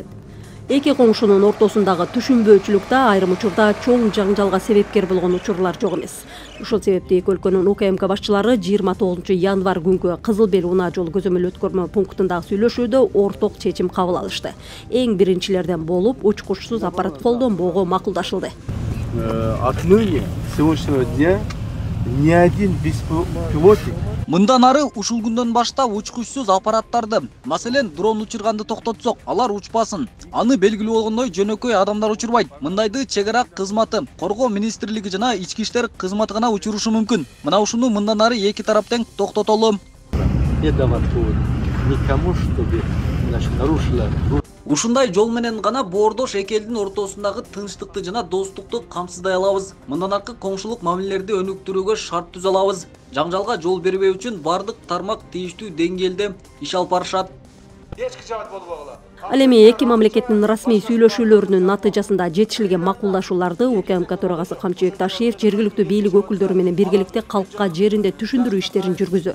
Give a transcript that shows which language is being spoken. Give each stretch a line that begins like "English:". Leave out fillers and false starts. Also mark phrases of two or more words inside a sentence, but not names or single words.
Kyrgyz: Эки коңшунун ортосундагы түшүнбөөчүлүктө айрым учурда чоң жаңжалга себепкер болгон учурлар жок эмес. Ушул себепти эки өлкөнүн УКМК башчылары 29 январь күнгү Кызыл Бел унаа жол көзөмөл өткөрмө пунктундагы сүйлөшүүдө орток чечим кабыл алышты. Эң биринчилерден болуп, учкучсуз аппарат колдонбоого макулдашылды.
Russian: Отныне, с сегодняшнего дня, ни один беспилотник.
Kyrgyz: Мындан ары ушул күндөн баштап учкучсуз аппараттарды, маселен дрон учурганды токтотсок, алар учпасын. Аны белгилүү болгондой жөнөкөй адамдар учурбайт. Мындайды чек ара кызматы, коргоо министрлиги жана ички иштер кызматы гана учурушу мүмкүн. Мына ушуну мындан ары эки тарап тең токтотолу.
Russian: Не давать повод никому, чтобы нарушила.
Kyrgyz: Ушундай жол менен гана боордош эки элдин ортосундагы тынчтыкты жана достукту камсыздай алабыз. Мындан аркы коңшулук мамилелерди өнүктүрүүгө шарт түзө алабыз. Жаңжалга жол бербөө үчүн бардык тармак тийиштүү деңгээлде иш алып барышат. Ал эми эки мамлекеттин расмий сүйлөшүүлөрүнүн натыйжасында жетишилген макулдашууларды УКМК төрагасы Камчыбек Ташиев жергиликтүү бийлик өкүлдөрү менен биргеликте калкка жеринде түшүндүрүү иштерин жүргүздү.